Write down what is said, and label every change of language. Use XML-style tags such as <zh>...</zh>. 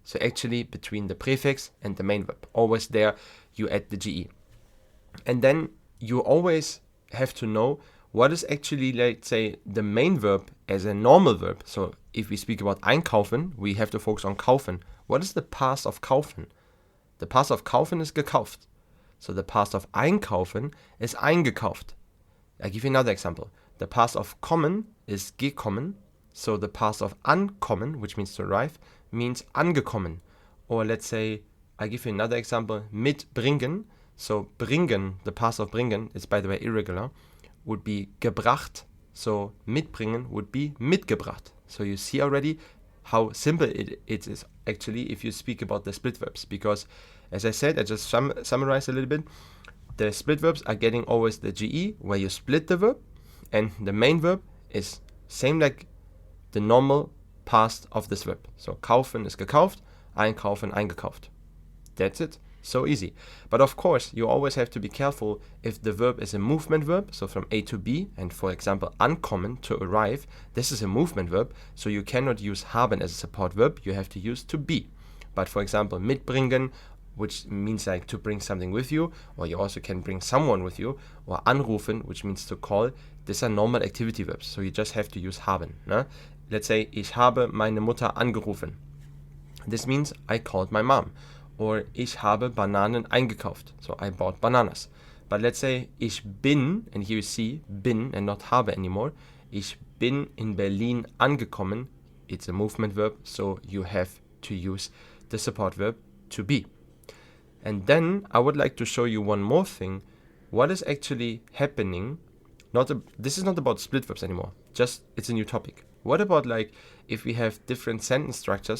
<en>So actually between the prefix and the main verb. Always there you add the GE. And then you always have to know what is actually, let's say, the main verb as a normal verb. So if we speak about einkaufen, we have to focus on kaufen. What is the past of kaufen? The past of kaufen is gekauft. So the past of einkaufen is eingekauft. I give you another example. The past of kommen is gekommen. So the past of ankommen, which means to arrive, means angekommen. Or let's say, I give you another example, mitbringen. So bringen, the past of bringen, is by the way irregular, would be gebracht. So mitbringen would be mitgebracht. So you see already how simple it is actually if you speak about the split verbs. Because as I said, I just summarized a little bit, the split verbs are getting always the GE where you split the verb, and the main verb is same like the normal past of this verb. So kaufen is gekauft, einkaufen, eingekauft. That's it. So easy. But of course, you always have to be careful if the verb is a movement verb, so from A to B, and for example, ankommen, to arrive, this is a movement verb, so you cannot use haben as a support verb, you have to use to be. But for example, mitbringen, which means like to bring something with you, or you also can bring someone with you, or anrufen, which means to call, these are normal activity verbs, so you just have to use haben.</en> <de>Ne?</de> <en>Let's say,</en> <de>ich habe meine Mutter angerufen.</de> <en>This means I called my mom.</en> <de>Or ich habe Bananen eingekauft.</de> <en>So I bought bananas. But let's say</en> <de>ich bin,</de> <en>and here you see bin and not habe anymore.</en> <de>Ich bin in Berlin angekommen.</de> <en>It's a movement verb, so you have to use the support verb to be. And then I would like to show you one more thing. What is actually happening? This is not about split verbs anymore. Just it's a new topic. What about like if we have different sentence structures?</en>